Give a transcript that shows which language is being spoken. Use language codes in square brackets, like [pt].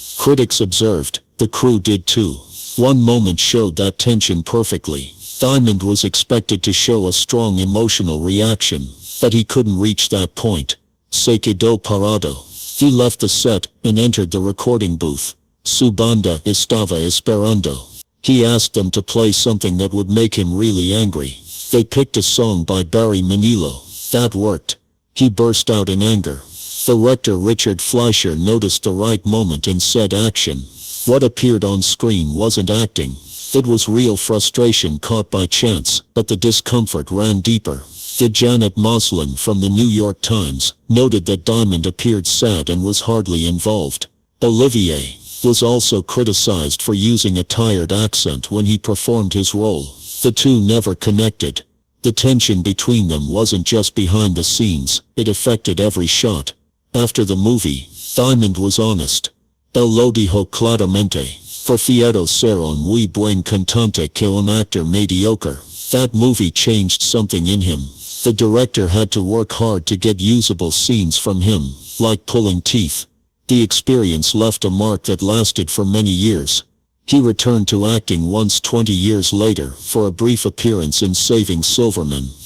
[en] Critics observed, the crew did too. One moment showed that tension perfectly. Diamond was expected to show a strong emotional reaction, but he couldn't reach that point. [es] Se quedó parado. [en] He left the set and entered the recording booth. [es] Su banda estaba esperando. [en] He asked them to play something that would make him really angry. They picked a song by Barry Manilow. That worked. He burst out in anger. Director Richard Fleischer noticed the right moment and said action. What appeared on screen wasn't acting. It was real frustration caught by chance, but the discomfort ran deeper. The Janet Moslin from the New York Times noted that Diamond appeared sad and was hardly involved. Olivier was also criticized for using a tired accent when he performed his role. The two never connected. The tension between them wasn't just behind the scenes, it affected every shot. After the movie, Diamond was honest. [es] El lo dijo claramente. Prefiero ser un muy buen cantante que un actor mediocre. [en] That movie changed something in him. The director had to work hard to get usable scenes from him, like pulling teeth. The experience left a mark that lasted for many years. He returned to acting once 20 years later for a brief appearance in Saving Silverman.